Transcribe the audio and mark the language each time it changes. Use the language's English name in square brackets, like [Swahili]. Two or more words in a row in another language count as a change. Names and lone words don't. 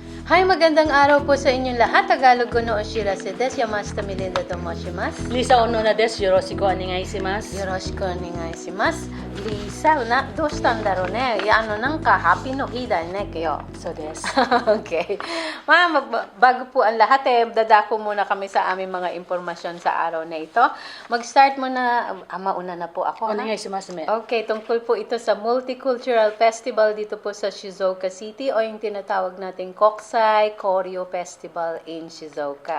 [Filipino] Hi, magandang araw po sa inyong lahat. [Japanese] タガログのお知らせです。山下メリンダと申します. Lisa Ono です。よろしくお願いします. よろしくお願いします。Lisa、どうすたんだろね? なんかハッピーの日だね、今日。そうです. Okay. [Filipino] Bago po ang lahat dadako muna kami sa aming mga impormasyon sa araw na ito. Mag-start muna, mauna na po ako. [Japanese] お願いします め. [Filipino] Okay, tungkol po ito sa Multicultural Festival dito po sa Shizuoka City o yung tinatawag nating Kokusai Koryo Festival in Shizuoka.